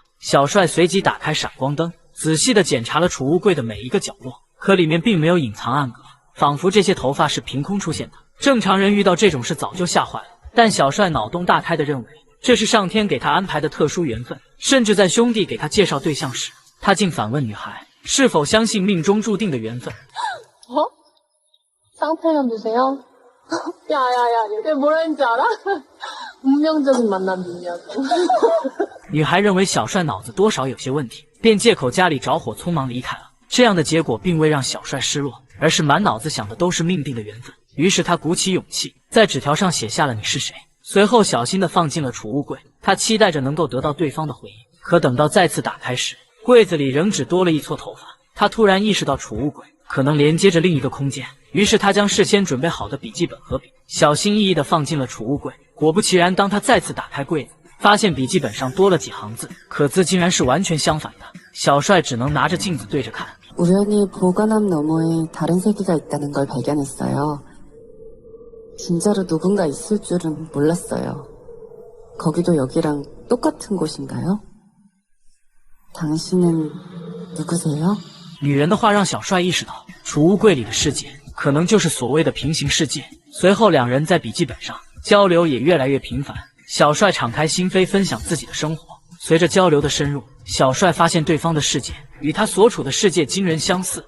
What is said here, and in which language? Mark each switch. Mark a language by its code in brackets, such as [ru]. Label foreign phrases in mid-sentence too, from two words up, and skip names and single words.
[zh] 小帅随即打开闪光灯，仔细地检查了储物柜的每一个角落，可里面并没有隐藏暗格，仿佛这些头发是凭空出现的。正常人遇到这种事早就吓坏了，但小帅脑洞大开地认为这是上天给他安排的特殊缘分，甚至在兄弟给他介绍对象时，他竟反问女孩是否相信命中注定的缘分。 [ko] 쌍팔년 주세요. 야야야, 내가 뭐라 했는지 알아? 운명적인 만남이냐고. [zh] 女孩认为小帅脑子多少有些问题，便借口家里着火匆忙离开了。这样的结果并未让小帅失落，而是满脑子想的都是命定的缘分。于是他鼓起勇气，在纸条上写下了你是谁，随后小心地放进了储物柜。他期待着能够得到对方的回应，可等到再次打开时，柜子里仍只多了一撮头发。他突然意识到储物柜可能连接着另一个空间，于是他将事先准备好的笔记本和笔小心翼翼地放进了储物柜。果不其然，当他再次打开柜子，发现笔记本上多了几行字，可字竟然是完全相反的。小帅只能拿着镜子对着看。 [ko] 우연히 보관함 너머에 다른 세계가 있다는 걸 발견했어요. 진짜로 누군가 있을 줄은 몰랐어요. 거기도 여기랑 똑같은 곳인가요? 당신은 누구세요? [zh] 女人的话让小帅意识到，储物柜里的世界可能就是所谓的平行世界。随后，两人在笔记本上交流也越来越频繁。小帅敞开心扉，分享自己的生活。随着交流的深入，小帅发现对方的世界与他所处的世界惊人相似。